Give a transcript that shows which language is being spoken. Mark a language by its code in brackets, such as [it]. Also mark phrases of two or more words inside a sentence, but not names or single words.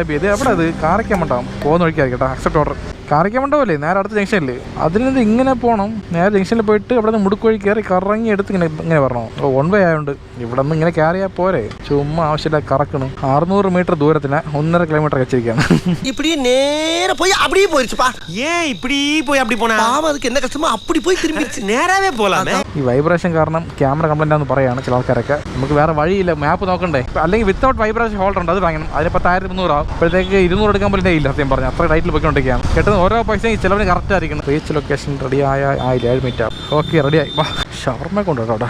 [ml] ഇത് എവിടെ ഇത് കാരയ്ക്കാൻ ഉണ്ടാവും, പോകുന്ന വഴിക്കായിരിക്കും കേട്ടോ. [en] accept order. [ml] കാറിക്കാൻ മണ്ടപോലെ നേരെ അടുത്ത ജംഗ്ഷനിൽ അതിൽ നിന്ന് ഇങ്ങനെ പോകണം. നേരെ ജംഗ്ഷനിൽ പോയിട്ട് അവിടെ നിന്ന് മുടുക്ക് വഴി കയറി കറങ്ങി എടുത്ത് ഇങ്ങനെ വരണം. 1 വേ ആയതുകൊണ്ട് ഇവിടെ നിന്ന് ഇങ്ങനെ കയറിയാൽ പോരെ, ചുമ്മാ ആവശ്യമില്ല കറക്കണം. 600 മീറ്റർ ദൂരത്തിന് 1.5 കിലോമീറ്റർ വെച്ചിരിക്കുകയാണ്. [ta] நேரா போய் அப்படியே போயிருச்சுப்பா. ஏன் இப்படி போய் அப்படி போனா பாவம், அதுக்கு என்ன கஷ்டமோ அப்படி போய் திரும்பிடுச்சு. நேராவே போலாமே. [ml] ഈ വൈബ്രേഷൻ കാരണം [en] camera complaint [ml] ആണെന്ന് പറയാണ് ചില ആൾക്കാരൊക്കെ. നമുക്ക് വേറെ വഴിയില്ല, മാപ്പ് നോക്കണ്ടേ. അല്ലെങ്കിൽ [en] without vibration holder [ml] ഉണ്ട്, അത് വാങ്ങണം. അതിന് 10,300 ആവും. അപ്പോഴത്തേക്ക് 200 എടുക്കാൻ പോലും ഇല്ല സത്യം പറഞ്ഞു. അത്ര ഡയറ്റിൽ പോയിക്കൊണ്ടിരിക്കുകയാണ്. കേട്ടത് ഓരോ പൈസയും ചിലവിന് കറക്റ്റ് ആയിരിക്കണം. [en] reach location ready [ml] ആയില്ല, 7 മിനിറ്റ് ആവും. ഓക്കെ റെഡിയായി. വാ ഷവർമ്മ കൊണ്ടുപോട്ടോ അവിടെ.